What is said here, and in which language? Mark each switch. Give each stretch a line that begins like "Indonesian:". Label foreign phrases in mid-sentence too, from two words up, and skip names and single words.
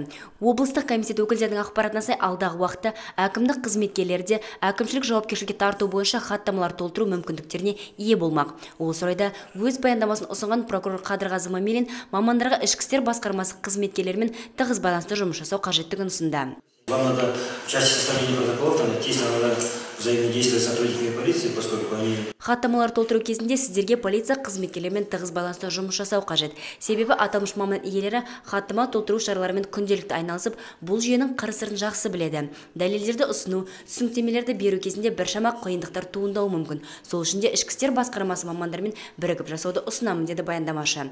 Kazakh: Облыстық комитет өкілдерінің ақпаратына сай, алдағы уақытта әкімдік қызметкерлері де әкімшілік жауапкершілікке тарту бойынша хаттамалар толтыру мүмкіндіктеріне ие болмақ. Осы орайда өз баяндамасын ұсынған прокурор Қадырғазы Мамилин мамандарға ішкі істер басқармасы қызметкерлерімен тығыз байланысты жұмыс жасау қажеттігін ұсынды.
Russian: Вам надо в части составления протоколов тесно взаимодействовать с сотрудниками полиции, поскольку они...
Kazakh: Хаттамалар толтыру кезінде сіздерге полиция қызметкерлерімен тығыз байланысты жұмыс жасау қажет. Себебі аталмыш маман иелері хаттама толтыру шараларымен күнделікті айналысып, бұл жүйенің қыр-сырын жақсы біледі. Дәлелдерді ұсыну, түсініктемелерді беру кезінде біршама қиындықтар туындауы мүмкін. Сол үшін де ішкі істер басқармасы мамандарымен бірігіп жасауды ұсынамын, деді баяндамашы.